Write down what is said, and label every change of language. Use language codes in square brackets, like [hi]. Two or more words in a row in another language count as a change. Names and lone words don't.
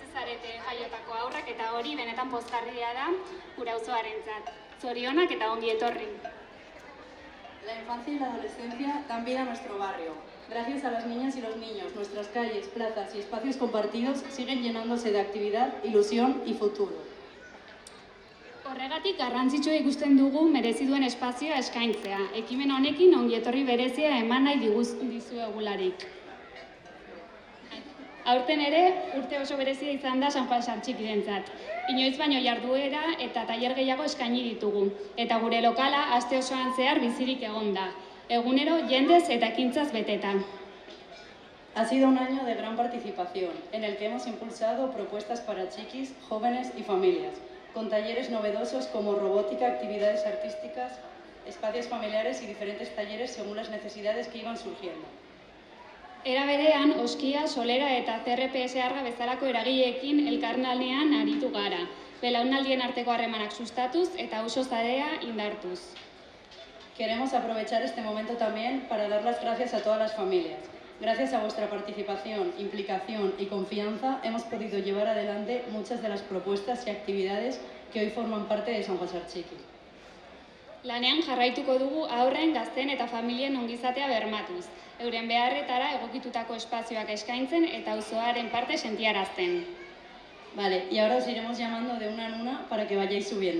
[eu] zarete jaiotako haurrak eta hori benetan pozgarria da gure auzoarentzat. Zorionak eta ongi etorri. [es] La infancia y la adolescencia dan vida a nuestro barrio. Gracias a las niñas y los niños, nuestras calles, plazas y espacios compartidos siguen llenándose de actividad, ilusión y futuro. [eu] Horregatik garrantzitsua ikusten dugu merezi duen espazioa eskaintzea. Ekimen honekin ongi etorri berezia eman nahi dizuegularik. Aurten ere, urte oso berezia izan da San Juan Sartxikirentzat. Inoiz baino jarduera eta tailer gehiago eskaini ditugu. Eta gure lokala aste osoan zehar bizirik egon da. Egunero jendez eta ekintzaz beteta. [es] Ha sido un año de gran participación, en el que hemos impulsado propuestas para chiquis, jóvenes y familias, con talleres novedosos como robótica, actividades artísticas, espacios familiares y diferentes talleres según las necesidades que iban surgiendo. [eu] Era berean, Oskia, Solera eta CRPS Arga bezalako eragileekin elkarlanean aritu gara, belaunaldien arteko harremanak sustatuz eta auzo sarea indartuz. [es] Queremos aprovechar este momento también para dar las gracias a todas las familias. Gracias a vuestra participación, implicación y confianza hemos podido llevar adelante muchas de las propuestas y actividades que hoy forman parte de San Juan Sartxiki. [eu] Lanean jarraituko dugu haurren, gazten eta familien ongizatea bermatuz, euren beharretara egokitutako espazioak eskaintzen eta auzoaren parte sentiarazten. [es] Vale, y ahora os iremos llamando de una en una para que vayáis subiendo.